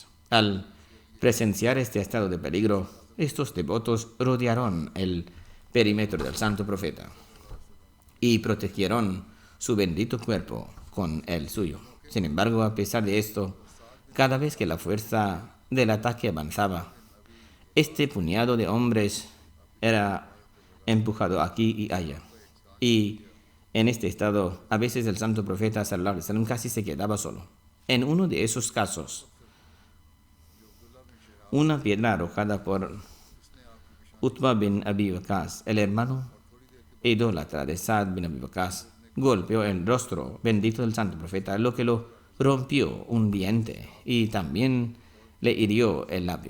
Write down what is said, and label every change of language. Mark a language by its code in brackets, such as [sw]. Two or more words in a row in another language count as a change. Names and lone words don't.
[es] Al presenciar este estado de peligro, estos devotos rodearon el perímetro del santo profeta y protegieron su bendito cuerpo con el suyo. Sin embargo, a pesar de esto, cada vez que la fuerza del ataque avanzaba, este puñado de hombres era empujado aquí y allá. Y en este estado, a veces el santo profeta [ar] صلى الله عليه وسلم [es] casi se quedaba solo. En uno de esos casos, una piedra arrojada por Utba bin Abi Waqas, el hermano idólatra de Saad bin Abi Waqas, golpeó el rostro bendito del santo profeta, lo que lo rompió un diente y también le hirió el labio.